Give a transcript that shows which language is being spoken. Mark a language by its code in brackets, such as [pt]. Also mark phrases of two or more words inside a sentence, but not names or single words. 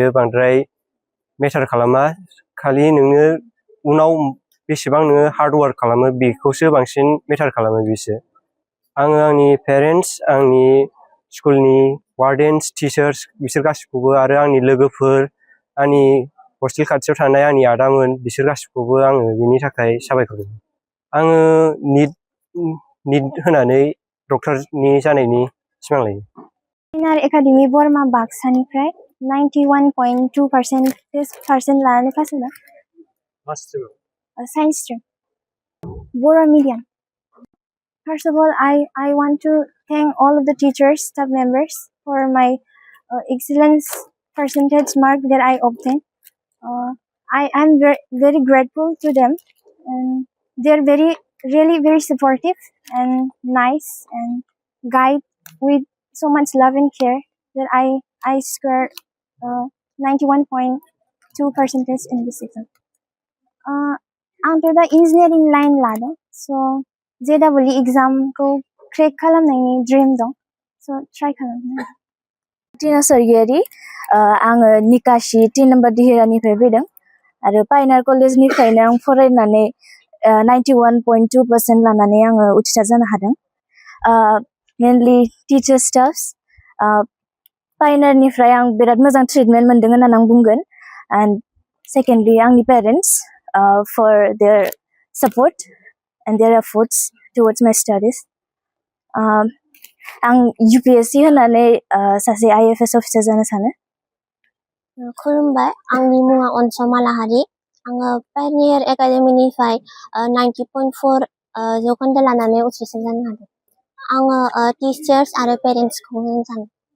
[brx] बांद्राय मेटार खालामा खालि नोङो उनाव बेसेबां नोङो [en] hard work [brx] खालामो बेखौसो बांसिन मेटार खालामो बिसो आङो आंनि पेरेन्ट्स आंनि [en] school wardens teachers [brx] बिसोर गासिखौबो आरो आंनि लोगोफोर आंनि हस्टेल खाथियाव थानाय आंनि आदामोन बिसोर गासिखौबो आङो बिनि थाखाय साबायखर होयो आङो निट होनानै डक्टरनि जानायनि सिमां लायो पायनियार एकाडेमि बरमा बाक्सानिफ्राय 91.2% लानानै पास जादों [en] science stream [brx] बर' medium. [en] First of all, I want to thank all of the teachers, staff members for my excellence percentage mark that I obtained. I am very grateful to them, and they're really very supportive and nice and guide with so much love and care that I scored 91.2% in this exam. [brx] आंथ' दा [en] engineering line [brx] लादों so JEE एग्जाम को क्रेक खालामनायनि ड्रीम दं so ट्राइ खालामनो टिना सरगियारि आङो निकासि 3 नम्बर दिहिरानिफ्राय फैदों आरो पायनियार कलेजनिफ्रायनो आं फरायनानै 91.2% लानानै आङो उथ्रिसार जानो हादों [en] mainly teacher staffs [brx] पायनियारनिफ्राय आं बिराद मोजां ट्रिटमेन्ट मोनदों होननानै आं बुंगोन [en] and secondly [brx] आंनि पेरेन्ट्स [en] for their support and their efforts towards my studies. [brx] आं UPSC होनानै सासे IAS अफिसार जानो सानो। खुलुमबाय आंनि मुङा अनसमा लाहारि आङो पायनियार एकाडेमिनिफ्राय 90.4 जौखोन्दो लानानै उथ्रिसार जानो हादों आङो टिचार्स आरो पेरेन्ट्सखौ होननो सानो